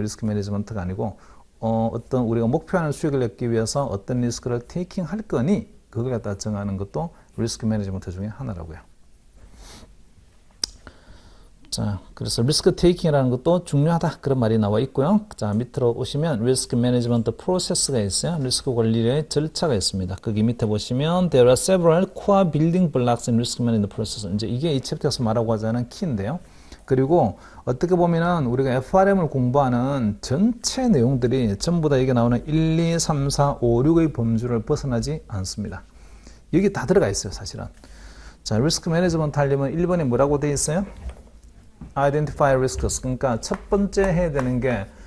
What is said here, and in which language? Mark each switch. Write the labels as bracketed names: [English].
[Korean] 리스크 매니지먼트가 아니고 어떤 우리가 목표하는 수익을 얻기 위해서 어떤 리스크를 테이킹 할 거니 그걸 갖다 정하는 것도 리스크 매니지먼트 중에 하나라고요. 자, 그래서 리스크 테이킹이라는 것도 중요하다 그런 말이 나와 있고요. 자, 밑으로 오시면 리스크 매니지먼트 프로세스가 있어요. 리스크 관리의 절차가 있습니다. 거기 밑에 보시면 [English] there are several core building blocks in risk management process. [Korean] 이제 이게 이 챕터에서 말하고 하자는 키인데요. 그리고 어떻게 보면은 우리가 FRM을 공부하는 전체 내용들이 전부 다 여기 나오는 1, 2, 3, 4, 5, 6의 범주를 벗어나지 않습니다. 여기 다 들어가 있어요, 사실은. 자, 리스크 매니지먼트 하려면 1번에 뭐라고 되어 있어요? [English] Identify risks. [Korean] 그러니까 첫 번째 해야 되는 게